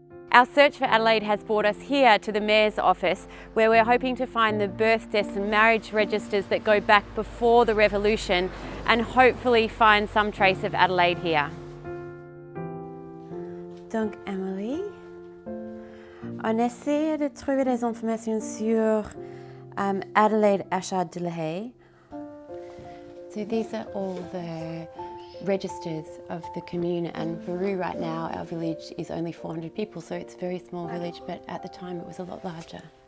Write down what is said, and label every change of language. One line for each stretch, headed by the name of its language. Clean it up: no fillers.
English: Our search for Adelaide has brought us here to the Mayor's office, where we're hoping to find the birth, deaths and marriage registers that go back before the Revolution and hopefully find some trace of Adelaide here.
French: Donc Emily, on essaie de trouver des informations sur Adelaide Achard de la Haye.
English: So these are all the registers of the commune, and Peru right now, our village is only 400 people, so it's a very small village, but at the time it was a lot larger.